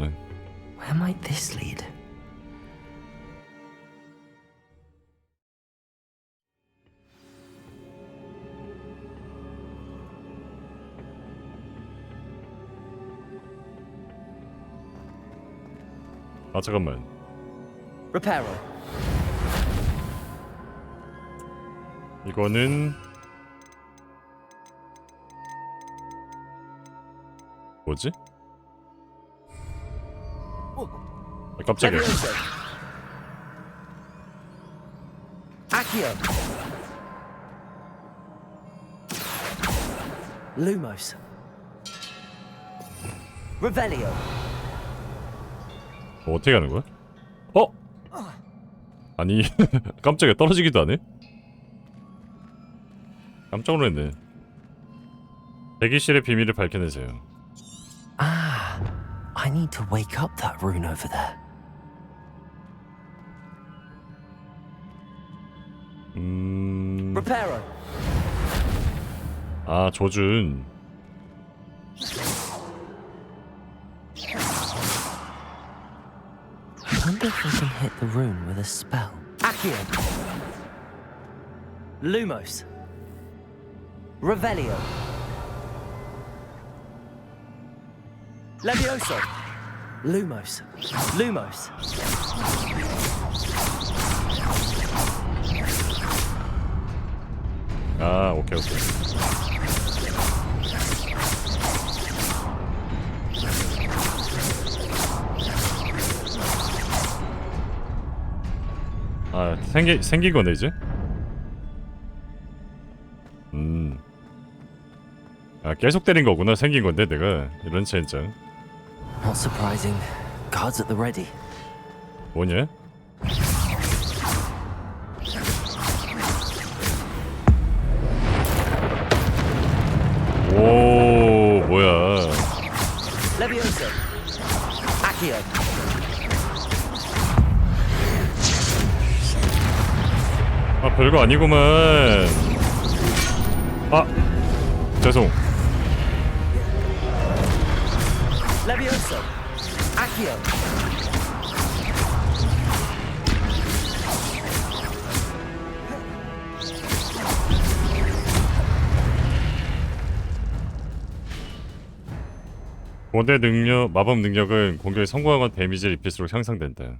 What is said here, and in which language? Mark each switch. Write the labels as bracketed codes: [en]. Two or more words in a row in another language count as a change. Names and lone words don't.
[en] Where might this lead? [ko] 아 잠깐만. [la] Reparo. [ko] 이거는 뭐지? 아, 깜짝이야. [la] Accio. Lumos. Revelio. [ko] 어떻게 하는 거야? 어? 아니 깜짝이야. 떨어지기도 안 해? 깜짝 놀랐네. 대기실의 비밀을 밝혀내세요. [en] Ah, I need to wake up that rune over there. [la] Reparo. [ko] 아 조준. [en] I wonder if we can hit the rune with a spell. [la] Accio. Lumos. Revelio. Levioso. Lumos. Lumos. [ko] 아 [en] okay okay. [ko] 아 생긴 거네 이제. 아 계속 때린 거구나. 생긴 건데 내가 이런 젠장. [en] Not surprising. Guards at the ready. [ko] 뭐냐? 오 뭐야? [la] Levioso. Accio. [ko] 아 별거 아니구만. 아 죄송. [la] Levioso. Accio. [ko] 고대 능력, 마법 능력은 공격에 성공하건 데미지를 입힐수록 향상된다.